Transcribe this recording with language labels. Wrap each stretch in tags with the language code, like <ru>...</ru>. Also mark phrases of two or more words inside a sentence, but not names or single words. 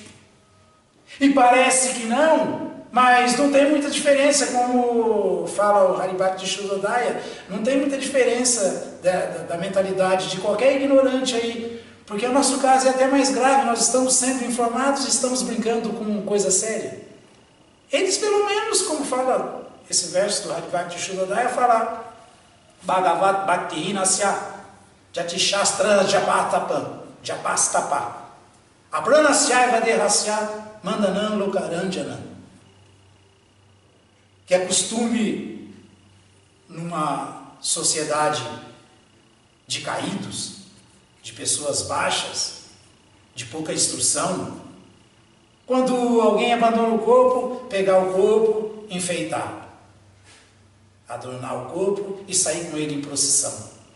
<pt>E parece que não, mas não tem muita diferença, como fala o Haribhakti Shododaya, não tem muita diferença da mentalidade de qualquer ignorante aí, porque o nosso caso é até mais grave, nós estamos sendo informados e estamos brincando com coisa séria. Eles, pelo menos, como fala esse verso do Haribhakti Shododaya, fala</pt> <sa>Bhagavat Bhakti Hinasya Jatishastra Japastapa Apranasya Vadehasya Mandanam Lokaranjanam,</sa> <pt>que é costume numa sociedade de caídos, de pessoas baixas, de pouca instrução, quando alguém abandona o corpo, pegar o corpo, enfeitar, adornar o corpo e sair com ele em procissão.</pt>